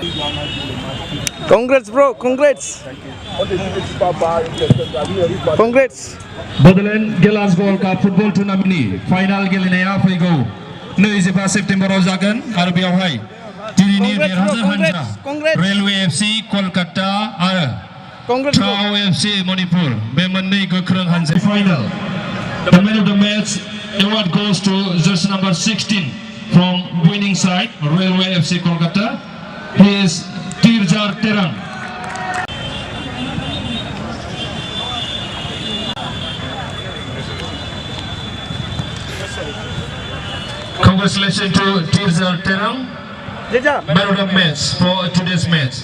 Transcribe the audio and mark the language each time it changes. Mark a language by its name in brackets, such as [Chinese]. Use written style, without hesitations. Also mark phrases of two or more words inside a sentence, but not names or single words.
[English] Congrats bro, congrats. Congrats. [Bodo] Bodoland Gallants World Cup Football Tournament final गेलेनाया फैगौ 25 सेप्तेम्बराव जागोन आरो बेयावहाय दिनैनि देरहासार हानजा रेलवे एफसी कलकाता आरो Trao FC Manipur बे मोननै गोख्रों हानजा final. [English] The man of the match award goes to jersey number 16 from winning side Railway FC Kolkata. He is Tirjar Terang. Congratulations to Tirjar Terang, man of the match for today's match.